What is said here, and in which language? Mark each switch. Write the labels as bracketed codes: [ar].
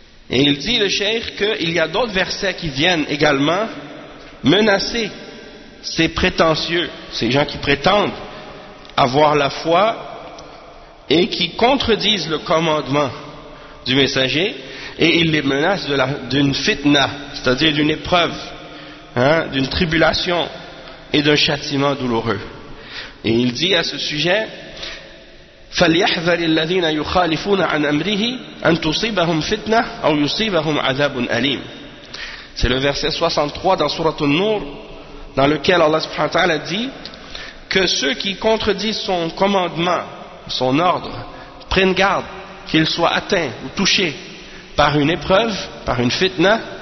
[fr] Et il dit, le cheikh, qu'il y a d'autres versets qui viennent également menacer ces prétentieux, ces gens qui prétendent avoir la foi et qui contredisent le commandement du messager, et il les menace d'une fitna, c'est-à-dire d'une épreuve, hein, d'une tribulation et d'un châtiment douloureux. Et il dit à ce sujet, [ar] فَلْيَحْذَرِ الَّذِينَ يُخَالِفُونَ عَنْ أَمْرِهِ أَنْ تُصِيبَهُمْ فِتْنَةٌ أَوْ يُصِيبَهُمْ عَذَابٌ أَلِيمٌ. [fr] C'est le verset 63 dans Sourate An-Nur, dans lequel Allah subhanahu wa ta'ala dit que ceux qui contredisent son commandement, son ordre, prennent garde qu'ils soient atteints ou touchés par une épreuve, par une fitna.